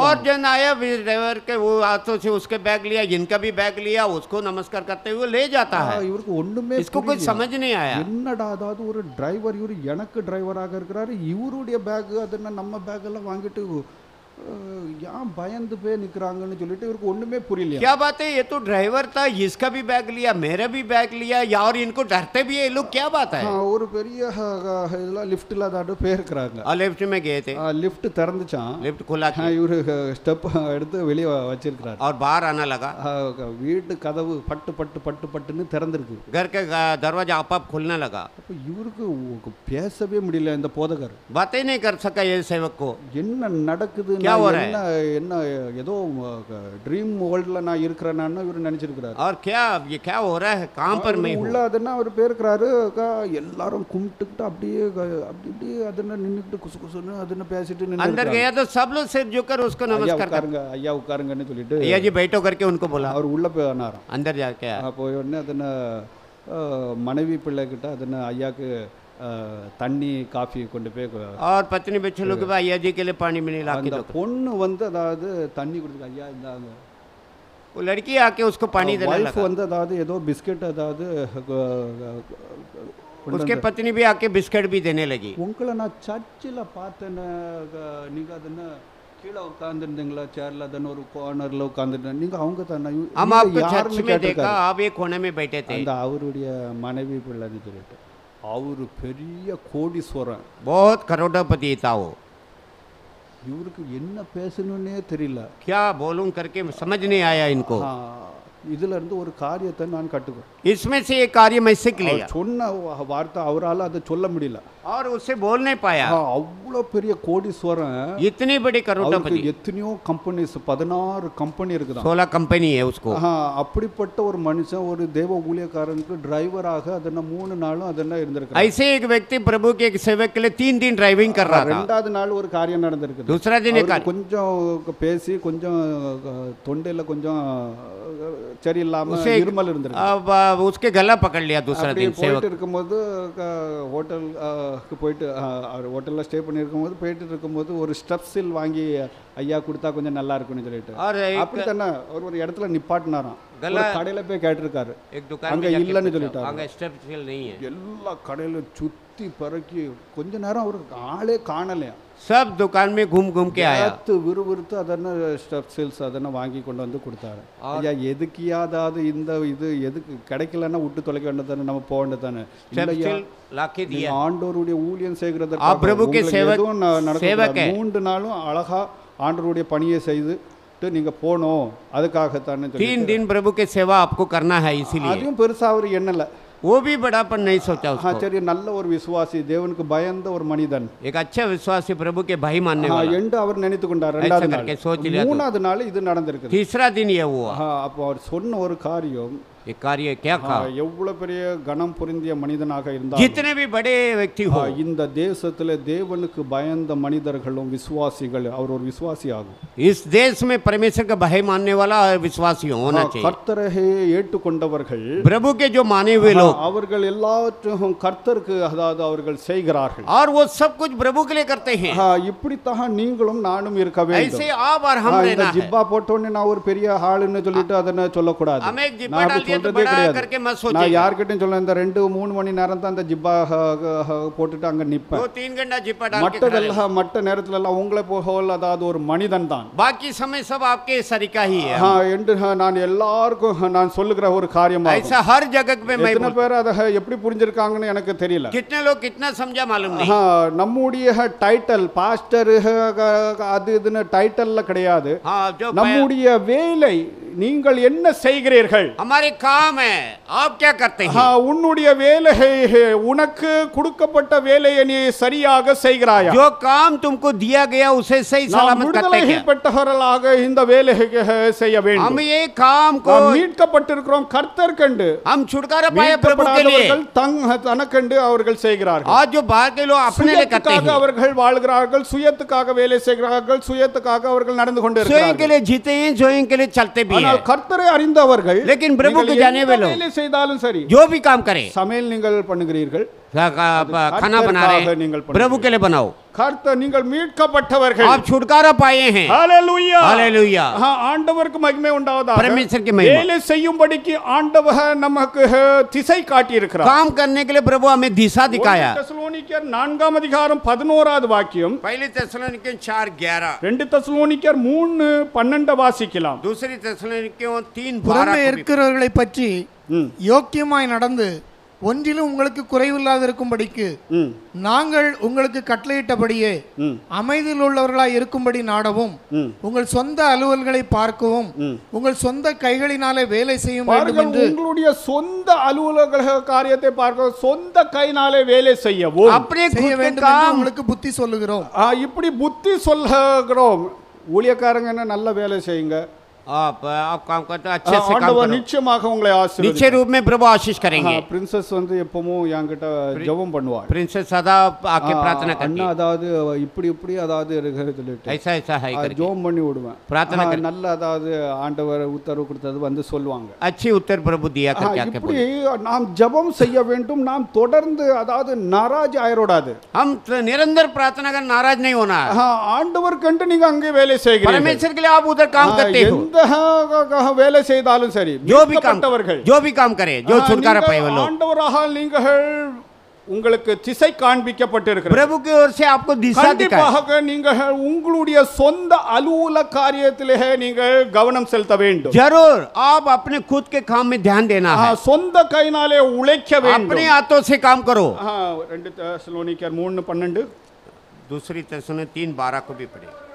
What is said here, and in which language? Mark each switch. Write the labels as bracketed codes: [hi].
[hi] और जन आया ड्राइवर के वो हाथों से उसके बैग लिया, इनका भी बैग लिया, उसको नमस्कार करते हुए ले जाता है। [ta] இவருக்கு ஒண்ணுமே [hi] इसको कुछ समझ नहीं आया। [ta] என்னடா அதாவது ஒரு டிரைவர் இவரு எனக்கு டிரைவராக இருக்கிறாரு, இவருடைய பேக் அதன நம்ம பேக் எல்லாம் வாங்கிட்டு யான் பயந்து போய் நிக்கிறாங்கன்னு சொல்லிட்டு இவருக்கு ஒண்ணுமே புரியல। [hi] क्या बात है, ये तो ड्राइवर था, इसका भी बैग लिया, मेरा भी बैग लिया, और इनको डरते भी है ये लोग, क्या बात है। [ta] ஒரு பெரிய இதெல்லாம் லிஃப்ட்ல அதாவது போயிருக்கிறாங்க। [hi] लिफ्ट में गए थे, [ta] லிஃப்ட் திறந்துச்சான், [hi] लिफ्ट खुला, [ta] இவரு ஸ்டெப் எடுத்து வெளியே வச்சிருக்கிறார், [hi] और बाहर आना लगा। [ta] வீட்டு கதவு பட்டு பட்டு பட்டு பட்டுன்னு திறந்திருக்கு, [hi] घर के दरवाजा आप खुलने लगा। [ta] அப்ப இவருக்கு பேசவே முடியல, இந்த போதகர் [hi] बातें नहीं कर सका ये सेवक को, [ta] என்ன நடக்குது [hi] क्या हो रहा [ta] என்ன என்ன ஏதோ ட்ரீம் வேர்ல்ட்ல நான் இருக்கிறேன்னு இவர் நினைச்சிருக்கிறாரு. [hi] और क्या ये क्या हो रहा है, कहाँ पर मैं हूँ? [ta] உள்ள அதென்ன அவர் பேருக்கிறாரு, எல்லாரும் கும்பிட்டுக்கிட்டு அப்படியே அப்படி இப்படி அதென்ன நின்னுக்கிட்டு குசு குசுன்னு அதென்ன பேசிட்டு நின்னு [hi] अंदर गया तो सब लोग सिर झुककर उसको नमस्कार कर, [ta] ஐயா உட்காருங்கன்னு சொல்லிட்டு [hi] भैया जी बैठो करके उनको बोला, [ta] அவர் உள்ள போனாராம். [hi] अंदर जाके [ta] போய் உடனே அதென்ன மனைவி பிள்ளைகிட்ட அதென்ன ஐயாக்கு தண்ணி காஃபி கொண்டு போய் [hi] और पत्नी बच्चे लोग भैया जी के लिए पानी में ला के [ta] அந்த [hi] दो, [ta] பொண்ணு வந்து அதாவது தண்ணி கொடுத்து ஐயா இந்தாங்க. [hi] वो लड़की आके उसको पानी देने [en] wife [hi] लगा, [ta] வந்து அதாவது ஏதோ பிஸ்கட் அதாவது [hi] उसके पत्नी भी आके बिस्किट भी देने लगी. [ta] உங்களை நான் சர்ச்சில் பார்த்தேன்னு நீங்கள் அதென்ன கீழே உட்காந்துருந்தீங்களா சேர்ல அதன ஒரு கார்னர்ல உட்காந்துருந்தேன் நீங்கள் அவங்க தானே [hi] हम आपको चर्च में देखा, आप एक कोने में बैठे थे. [ta] அந்த அவருடைய மனைவி பிள்ளைன்னு சொல்லிட்டு அவரு பெரிய கோடீஸ்வரன், [hi] बहुत करोड़पति था वो. [ta] இவருக்கு என்ன பேசணும்னே தெரியல, [hi] क्या बोलूं करके समझ नहीं आया इनको. [ta] இதுல இருந்து ஒரு காரியத்தை நான் கற்றுக்கிறேன். [hi] इसमें से एक कार्य मैं सीख लिया. [ta] சொன்ன வார்த்தை அவரால் அதை சொல்ல முடியல, [hi] और उससे बोल नहीं पाया. [ta] அவ்வளோ பெரிய கோடீஸ்வரன், [hi] इतनी बड़ी करोड़पति, [ta] எத்தனையோ கம்பெனிஸ் 16 கம்பெனி இருக்குதா, [hi] 16 कंपनी है उसको. [ta] அப்படிப்பட்ட ஒரு மனுஷன் ஒரு தேவ ஊழியக்காரனுக்கு டிரைவராக அதென்ன 3 நாளும் அதென்ன இருந்திருக்கு. [hi] ऐसे एक व्यक्ति प्रभु के एक सेवक के लिए 3 दिन ड्राइविंग कर रहा था. [ta] ரெண்டாவது நாள் ஒரு காரியம் நடந்திருக்கு. [hi] दूसरा दिन एक [ta] கொஞ்சம் பேசி கொஞ்சம் தொண்டையில கொஞ்சம் சரியில்லாம இருமல் இருந்திருக்கு. [hi] अब उसके गला पकड़ लिया दूसरा दिन सेवक. [ta] போயிட்டு இருக்கும்போது ஹோட்டலுக்கு போயிட்டு ஹோட்டலில் ஸ்டே பண்ணியிருக்கும்போது போயிட்டு இருக்கும்போது ஒரு ஸ்டெப்ஸில் வாங்கி ஐயா கொடுத்தா கொஞ்சம் நல்லா இருக்கும்னு சொல்லிட்டு அப்படி தானே ஒரு இடத்துல நிப்பாட்டினாராம். கடையில போய் கேட்டிருக்காரு, அங்க இல்லைன்னு சொல்லிட்டாரு. எல்லா கடையிலும் சுத்தி பறக்கி கொஞ்ச நேரம் அவருக்கு ஆளே காணலையா. [hi] सब दुकान में घूम घूम के आया. [ta] விறுவிறுத்து அதன ஸ்டெப்ஸில்ஸ் அதன வாங்கி கொண்டு வந்து கொடுத்தாரு. ஐயா எதுக்கியாதாவது இந்த இது எதுக்கு கிடைக்கலன்னா விட்டு தொலைக்க வேண்டியதானே, நம்ம போக வேண்டியதானே. [hi] लाके दिया. [ta] ஆண்டவருடைய ஊழியம் செய்கிறது [hi] आप प्रभु के सेवक [ta] 3 நாளும் அழகா ஆண்டவருடைய பணியை செய்துட்டு நீங்க போணும், அதுக்காகத்தானே [hi] 3 दिन प्रभु के सेवा आपको करना है, इसीलिए. [ta] அதுவும் பெருசா அவர் எண்ணல, [hi] वो भी बड़ापन नहीं सोचा उसको. [ta] சரி நல்ல ஒரு விசுவாசி, தேவனுக்கு பயந்த ஒரு மனிதன், [hi] एक अच्छा विश्वासी, प्रभु के भाई मानने वाला [ta] என்று அவர் நினைத்து கொண்டார். [hi] ऐसा करके सोच लिया. [ta] மூணாவது நாள் இது நடந்திருக்கு. [hi] तीसरा दिन ये हुआ. [ta] அப்போ அவர் சொன்ன ஒரு காரியம், [hi] ये कार्य क्या कहा, [ta] எவ்வளவு பெரிய கணம் பொருந்திய மனிதனாக இருந்தார், [hi] जितने भी बड़े व्यक्ति हो, [ta] இந்த தேசத்திலே தேவனுக்கு பயந்த மனிதர்களும் விசுவாசிகள், அவர் ஒரு விசுவாசி ஆகும். [hi] इस देश में परमेश्वर का भाई मानने वाला विश्वासी होना चाहिए. [ta] கர்த்தரை ஏற்றுக்கொண்டவர்கள், [hi] प्रभु के जो माने हुए लोग, [ta] அவர்கள் எல்லாவற்றையும் கர்த்தருக்கு அதாவது அவர்கள் செய்கிறார்கள். [hi] और वो सब कुछ प्रभु के लिए करते हैं. [ta] இப்படித்தான் நீங்களும் நானும் இருக்க வேண்டும். [hi] ऐसे आप और हम रहना है. [ta] ஜிப்பா போட்டோன்னு நான் ஒரு பெரிய ஆளுன்னு சொல்லிட்டு அதனை சொல்லக்கூடாது. [hi] हम एक जिब्बा डाल दिया तो बड़ा करके मत सोचिए. [ta] நான் யார்கிட்டயும் சொல்ல, இந்த 2-3 மணி நேரம் தான் அந்த ஜிப்பா போட்டுட்டு அங்க நிப்பேன். [hi] 2-3 घंटा जिब्बा डाल के [ta] மற்ற நேரத்துல எல்லாம் உங்களை போல அதாவது ஒரு மனிதன் தான். [hi] बाकी समय सब आपके सरीका ही है. [ta] என்று நான் எல்லாருக்கும் நான் சொல்லுகிற ஒரு காரியமா. [hi] ऐसा हर जगह पे मैं [ta] எத்தனை பேர் அதை எப்படி புரிஞ்சிருக்காங்கன்னு எனக்கு தெரியல. [hi] कितने लोग कितना समझा मालूम नहीं. [ta] நம்முடைய டைட்டில் பாஸ்டர் அது இதுன்னு டைட்டில்ல கிடையாது. நம்முடைய வேலை, நீங்கள் என்ன செய்கிறீர்கள், [hi] हमारे काम है, आप क्या करते हैं. [ta] உன்னுடைய வேலை, உனக்கு கொடுக்கப்பட்ட வேலையை நீ சரியாக செய்கிறாயா, [hi] जो काम तुमको दिया गया उसे सही सलामत करते हैं. [ta] பெற்றவர்களாக இந்த வேலையை செய்ய வேண்டும். [hi] हम ये काम को [ta] மீட்கப்பட்டிருக்கிறோம் கர்த்தர் கண்டு, [hi] हम छुटकारा पाए प्रभु के लिए, [ta] தனக்கண்டு அவர்கள் செய்கிறார்கள். [hi] आज जो बाहर के लोग अपने लिए करते हैं, [ta] அவர்கள் வாழ்கிறார்கள், சுயத்துக்காக வேலை செய்கிறார்கள், சுயத்துக்காக அவர்கள் நடந்து கொண்டிருக்கிறார்கள், [hi] स्वयं के लिए जीते हैं, स्वयं के लिए चलते भी हैं. [ta] கர்த்தரை அறிந்தவர்கள், [hi] लेकिन प्रभु को जाने वाले लोग [ta] வேலை செய்தாலும் சரி, [hi] जो भी काम करे, [ta] சமையல் நீங்கள் பண்ணுகிறீர்கள், [hi] खाना बना रहे हैं, प्रभु के लिए बनाओ. [ta] கர்த்தர் நீங்கள் மீட்கப்பட்டவர்கள், [hi] आप छुटकारा पाए हैं. [ta] ஹalleluya ஹalleluya. ஆண்டவருக்கு மகிமை உண்டாவதாக. [hi] परमेश्वर की महिमा. [ta] வேலை செய்யும்படிக்கு ஆண்டவர் நமக்கு திசை காட்டி இருக்கிறார். [hi] काम करने के लिए प्रभु हमें दिशा दिखाया. [ta] தெசலோனிக்கர் 4 அதிகாரம் 11வது வாக்கியம், [hi] पहली தெசலோனிக்கர் 4:11, [ta] 2 தெசலோனிக்கர் 3:12 வாசிக்கலாம். [hi] दूसरी தெசலோனிக்கர் 3:12. [ta] புறமே இருக்கிறவர்களை பற்றி யோக்கியமாய் நடந்து ஒன்றிலும் உங்களுக்கு குறைவில்லாத இருக்கும்படிக்கு நாங்கள் உங்களுக்கு கட்டளையிட்டபடியே அமைதியில் உள்ளவர்களாய் இருக்கும்படி நாடவும், உங்கள் சொந்த அலுவல்களை பார்க்கவும், உங்கள் சொந்த கைகளினாலே வேலை செய்யும் வேண்டும் என்று. உங்களுடைய சொந்த அலுவலக காரியத்தை பார்க்க சொந்த கையினாலே வேலை செய்யவும் செய்ய வேண்டும் என்று உங்களுக்கு புத்தி சொல்லுகிறோம். இப்படி புத்தி சொல்லுகிறோம். ஊழியக்காரங்க என்ன நல்ல வேலை செய்யுங்க, [hi] आप काम करते हो, अच्छे से काम [ta] ஆண்டவர் [hi] करो, [ta] நிச்சயமாக உங்களை [hi] निश्चय [ta] ஆசீர்வதிப்பார். [hi] रूप में प्रभु आशीष करेंगे। [ta] பிரின்சஸ் வந்து எப்பவும் என்கிட்ட ஜெபம் பண்ணுவாள். [hi] प्रिंसेस सदा आके प्रार्थना करती [ta] அண்ணா [hi] है, [ta] அதாவது இப்படி இப்படி அதாவது இருக்கிறது சொல்லிட்டு [hi] ऐसा ऐसा है करके [ta] ஜெபம் பண்ணி விடுவேன். [hi] प्रार्थना कर, [ta] நல்ல அதாவது ஆண்டவர் உத்தரவு கொடுத்தது வந்து சொல்லுவாங்க. [hi] अच्छी उत्तर प्रभु दिया करके आके [ta] இப்படி [hi] बोले। [ta] நாம் ஜெபம் செய்ய வேண்டும். நாம் தொடர்ந்து அதாவது நாராஜ் ஆயிரோடாது. [hi] हम निरंतर प्रार्थना कर नाराज नहीं होना है। [ta] ஆண்டவர் கண்டு நீங்க அங்கே வேலை செய்கிறீர்கள். [hi] परमेश्वर के लिए आप उधर काम करते हो, [ta] எந்த வேலை செய்தாலும் சரி, [hi] जो भी काम करे, जो छुटकारा पाए वो लोग, [ta] ஆண்டவராக நீங்கள் உங்களுக்கு திசை காண்பிக்கப்பட்டிருக்கிறது. [hi] प्रभु की ओर से आपको दिशा दिखाई। [ta] கண்டிப்பாக நீங்கள் உங்களுடைய சொந்த அலுவல காரியத்திலே நீங்கள் கவனம் செலுத்த வேண்டும். [hi] जरूर आप अपने खुद के काम में ध्यान देना है, [ta] சொந்த கையினாலே உழைக்க வேண்டும். [hi] अपने हाथों से काम करो। [ta] 2 தெசலோனிக்கர் 3:12 [hi] दूसरी तेसलोनिकर 3:12 को भी पढ़े।